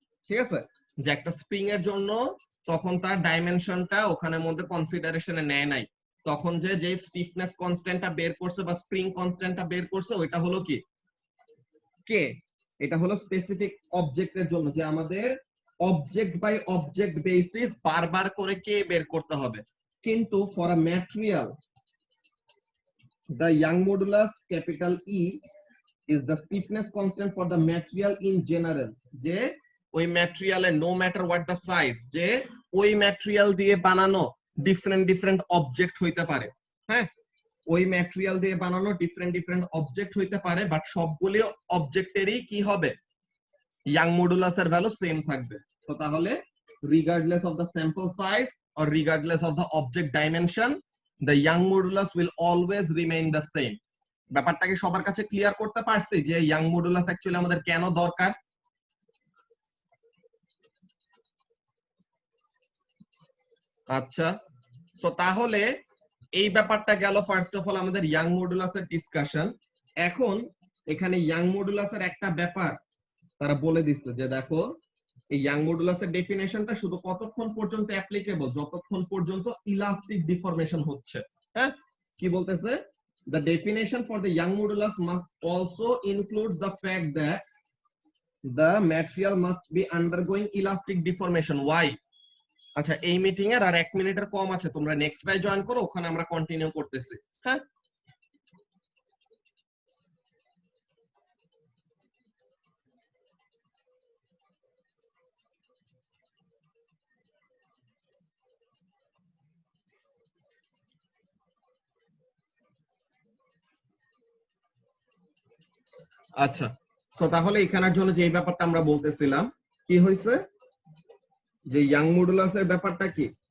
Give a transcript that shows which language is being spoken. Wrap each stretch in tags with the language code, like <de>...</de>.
<bn>ঠিক আছে, যে একটা স্প্রিং এর জন্য তখন তার ডাইমেনশনটা ওখানে মধ্যে কনসিডারেশনে নেয় নাই, তখন যে স্টিফনেস কনস্ট্যান্টটা বের করছে বা স্প্রিং কনস্ট্যান্টটা বের করছে ওইটা হলো কি, কে। এটা হলো স্পেসিফিক অবজেক্টের জন্য, যে আমাদের অবজেক্ট বাই অবজেক্ট বেসিস বারবার করে কে বের করতে হবে। কিন্তু</bn> <en>For a material the young modulus capital E is the stiffness constant for the material in general।</en> <bn>যে ওই ম্যাটেরিয়ালে</bn> <en>no matter what the size,</en> <bn>যে ওই ম্যাটেরিয়াল দিয়ে বানানো ডিফারেন্ট ডিফারেন্ট অবজেক্ট হইতে পারে, হ্যাঁ ওই ম্যাটেরিয়াল দিয়ে বানানো ডিফারেন্ট ডিফারেন্ট অবজেক্ট হইতে পারে, বাট সবগুলি অবজেক্টেরই কি হবে, ইয়াং মডুলাসের ভ্যালু সেম থাকবে। তো তাহলে</bn> <en>Regardless of the sample size or regardless of the object dimension, the young modulus will always remain the same।</en> <bn>ব্যাপারটা কি সবার কাছে ক্লিয়ার করতে পারছি যে ইয়াং মডুলাস অ্যাকচুয়ালি আমাদের কেন দরকার? আচ্ছা, সো তাহলে এই ব্যাপারটা গেল ফার্স্ট অফ অল আমাদের ইয়াং মডুলাসের ডিসকাশন। এখন এখানে ইয়াং মডুলাসের একটা ব্যাপার তারা বলে দিচ্ছে, যে দেখো এই ইয়াং মডুলাসের ডেফিনেশনটা শুধু কতক্ষণ পর্যন্ত অ্যাপ্লিকেবল, যতক্ষণ পর্যন্ত ইলাস্টিক ডিফরমেশন হচ্ছে। হ্যাঁ, কি বলতেছে,</bn> <en>the definition for the young modulus must also include the fact that the material must be undergoing elastic deformation। why?</en> <bn>আচ্ছা, এই মিটিং এর আর 1 মিনিটের কম আছে, তোমরা নেক্সট টাই জয়েন করো, ওখানে আমরা কন্টিনিউ করতেছি। হ্যাঁ, আচ্ছা, তো তাহলে এখানের জন্য যে ব্যাপারটা আমরা বলতেছিলাম, কি হয়েছে, যে ইয়াং মডুলাসের ব্যাপারটা কি,</bn>